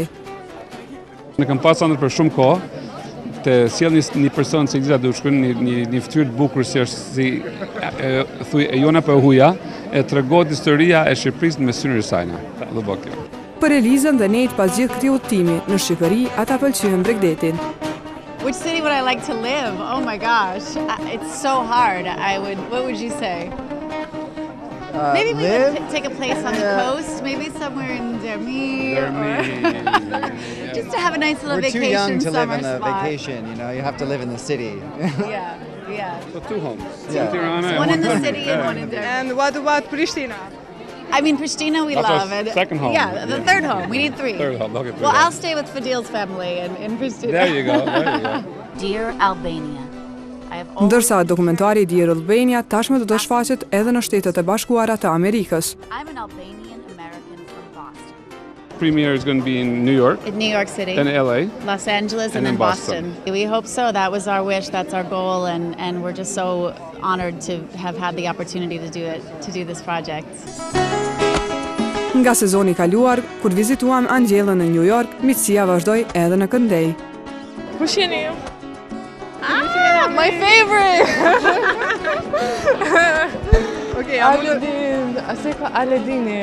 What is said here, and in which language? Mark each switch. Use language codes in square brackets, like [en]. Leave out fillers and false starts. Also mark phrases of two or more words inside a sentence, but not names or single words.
[sq] Ne kam pas ëndër për shumë kohë, të sjell një person si Eliza Dushkun, një fytyrë të bukur si është si thuj e jona për huja, e tregon historia e Shqipërisë me syrin e saj. Do bëj kjo. Për Elizën dhe Nejt pas gjithë këtij udhtimi në Shqipëri, ata pëlqyen Bregdetin. [en] Which city would I like to live? Oh my gosh, it's so hard. What would you say? Maybe we would take a place on the coast, maybe somewhere in Dermi. Just to have a nice little We're vacation, too young to live summer in the spot. vacation, you have to live in the city. Yeah. So 2 homes. Yeah. One in the city and one in Dermi. And what about Pristina? I mean, Pristina we That's our love it. second home. Yeah, the third home. We need 3. Third home, okay, Well, I'll stay with Fadil's family in Pristina. There you go. Dear Albania, I have always [sq] Ndërsa dokumentari Dear Albania tashmë do të shfaqet edhe në Shtetet e Bashkuara të Amerikës. [en] I'm an Albanian American from Boston. Premiere is going to be in New York, In New York City. then LA. Los Angeles and And then in Boston. Boston. We hope so. That was our wish. That's our goal, and we're just so honored to have had the opportunity to do this project. [sq] Nga sezoni i kaluar, kur vizituam Angjellën në New York, miqësia vazhdoi edhe në Këndej. Kush jeni ju? [en] My favorite! [sq] Okay, Aledin, Aseka Aledini.